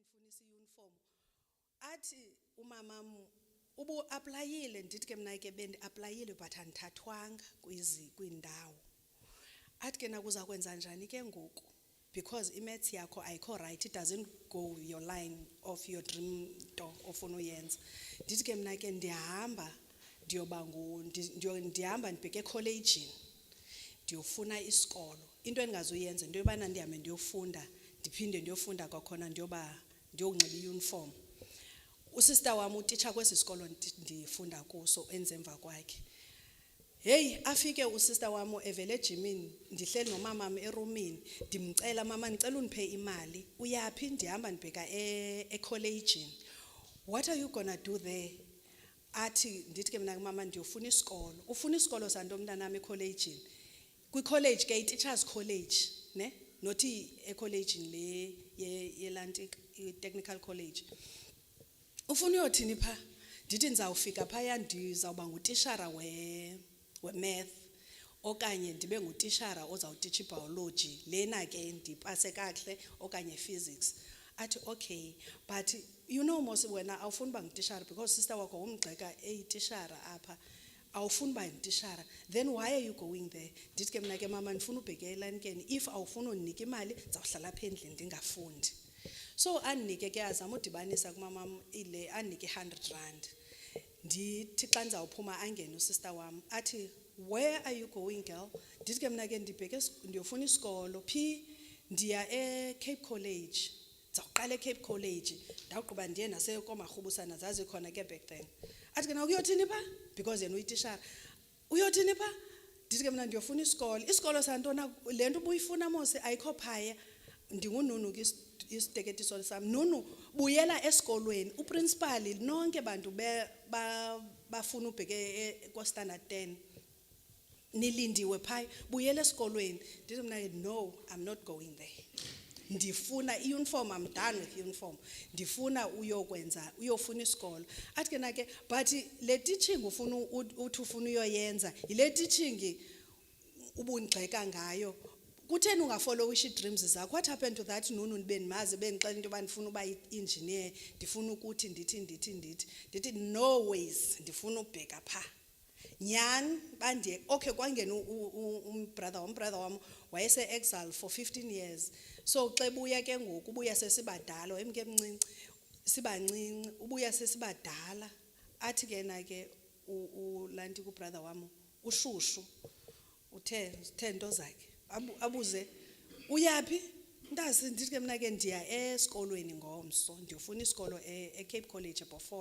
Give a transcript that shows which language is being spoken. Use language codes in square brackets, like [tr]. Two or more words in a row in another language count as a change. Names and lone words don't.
[xh] wabonisa iuniform athi umamam ubu-aplayile ndithi ke mna ke bendi-aplayile but andithathwanga kwiindawo. Athi ke nakuza kwenza njani ke ngoku because i-maths yakho ayikho right, [en] it doesn't go your line of your dream [xh] nto ofuna uyenza. Ndithi ke mna ke ndihamba ndibheke ekholejini ndiyofuna isikolo. Into endingazuyenza into yobana ndihambe ndiyofunda ndiphinde ndiyofunda kwakhona ndiyonxiba iuniform. Usista wam utitsha kwesi sikolo ndifunda kuso enze emva kwakhe. Hey, afike usista wam evele ejimini ndihleli nomamam erumini ndimcela mama ndicela undiphe imali. Uyaphi? Ndihamba ndibheka ekholejini. [en] What are you gonna do there? [xh] Athi ndithi ke mna mama ndiyofuna isikolo. Ufuna isikolo santo mntanami ekholejini? Kwi-college ke i- [en] teachers college [xh] ne not ekolejini le yeLantic [en] technical college. [xh] Ufuna uyothini pha? Ndithi ndizawufika phaya ndizawuba ngutishara we-math okanye ndibe ngutishara ozawuticha ibiology lena ke ndipase kakuhle okanye physics. Athi [en] okay, but you know [xh] mos wena awufuni uba ngutishara because sister wakho umgxeka eyitishara apha. Awufuni uba ngutishara, [en] then why are you going there? [xh] Ndithi ke mna ke mama ndifuna ubheke eLanikeni, if awufuni undinika imali ndizawuhlala apha endlini ndingafundi. So andinike ke azama udibanisa kumamam ile andinike 100 rand. Ndithi xa ndizawuphuma angene usister wam athi [en] where are you going girl? [xh] Ndithi ke mna ke ndiyofuna isikolo phi? Ndiya eCape College. Ndizawuqala eCape College ndawugqiba ndiye nasekoMarhubusana zazikhona ke [en] back then. [xh] Athi ke na uyothini pha? Because yena uyitishara. Uyothini pha? Ndithi ke mna ndiyofuna isikolo. Isikolo santona le nto ubuyifuna mose ayikho phaya. Ndingununu ke isiteketiso sam. Nunu buyela esikolweni. Uprincipal nonke bantu bafuna ubheke ko-standard 10. Nilindiwe phaya buyela esikolweni. Ndithi mna [en] no, I'm not going there. [xh] Ndifuna iuniform, [en] I'm done with uniform. [xh] Ndifuna uyofuna isikolo. Athi ke na ke but le teaching ufuna uthi ufuna uyoyenza ile teaching ubungxeka ngayo. Kutheni ungafollowish dreams zakho? [en] What happened to that [xh] nunu nibendimazi bendixela into yoba ndifuna uba engineer, ndifuna ukuthi ndithi no ways ndifuna ubheka pha. Nyani bandiye okay kwangena umbrother wam wayese exile [en] for 15 years. [xh] So xa ebuya ke ngoku ubuya sesibadala emke emncinci sibancinci ubuya sesibadala. Athi ke na ke ulanti kubrother wam ushushu uthe into zakhe abuze uyaphi? Ndazi ndithi ke mna ke ndiya esikolweni ngomso ndiyofuna isikolo eCape College eBhofolo.